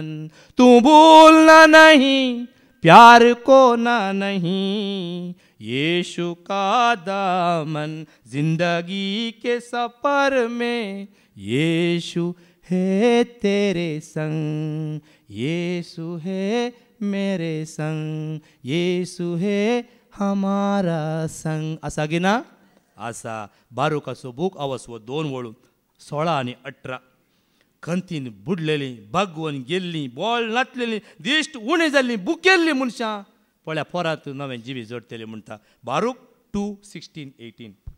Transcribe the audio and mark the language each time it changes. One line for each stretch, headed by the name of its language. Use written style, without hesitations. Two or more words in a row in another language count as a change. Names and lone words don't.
Hindi: तू भूलना नहीं प्यार को ना नहीं, यीशु का दामन. जिंदगी के सफर में यीशु है तेरे संग, यीशु है मेरे संग, यीशु है हमारा संग.
Konkani: असा गे ना असा. बारूकाचो बूक अवस्व 2 वळू 16 आणि 18. खंतीन बुडलेली, भगवन गेल्ली, बॉल नाचलेली, दिश्ट उणी जाल्ली, बुकेल्ली मनशां पळ्या पोरात नवें जिवी जोडटले म्हणटा. बारूक 2:16-18.